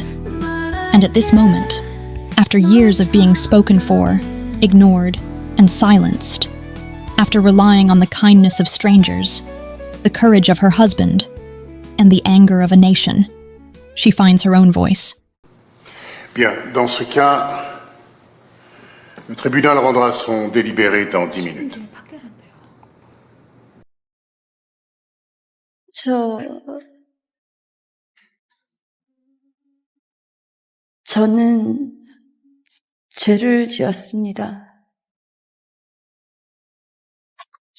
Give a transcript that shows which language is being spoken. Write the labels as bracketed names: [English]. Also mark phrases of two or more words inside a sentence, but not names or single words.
[English] And at this moment, after years of being spoken for, ignored, and silenced, after relying on the kindness of strangers, the courage of her husband, and the anger of a nation, she finds her own voice. [French] Bien, dans ce cas, le tribunal rendra son délibéré dans 10 minutes. [Korean] 저는 죄를 지었습니다.